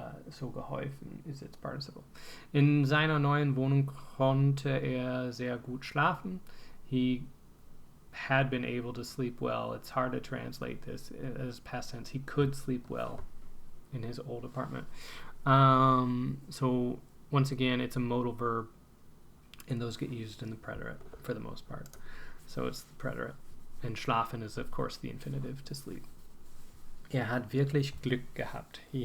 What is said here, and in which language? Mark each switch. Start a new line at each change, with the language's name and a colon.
English: So geholfen is its participle.
German: In seiner neuen Wohnung konnte sehr gut schlafen.
English: He had been able to sleep well. It's hard to translate this as past tense. He could sleep well in his old apartment. So once again, it's a modal verb, and those get used in the preterit for the most part. So it's the preterit. And schlafen is, of course, the infinitive, to sleep.
German: Hat wirklich Glück gehabt.